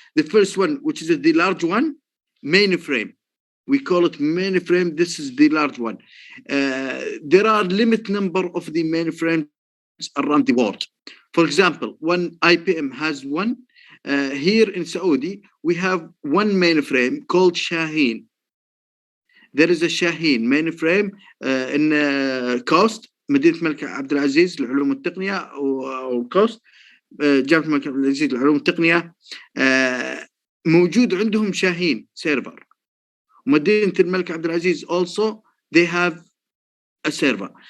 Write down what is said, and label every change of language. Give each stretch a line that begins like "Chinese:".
English: The first one, which is the large one, mainframe. We call it mainframe. This is the large one. There are limited number of the mainframes around the world. For example, one IBM has one. Here in Saudi, we have one mainframe called Shaheen. There is a Shaheen mainframe in Coast, مدينة الملك عبد العزيز للعلوم والتقنية أو Coast, جامعة الملك عبد العزيز للعلوم والتقنية.
Arabic: موجود عندهم شاهين سيرفر.
English: مدينة الملك عبد العزيز also they have a server.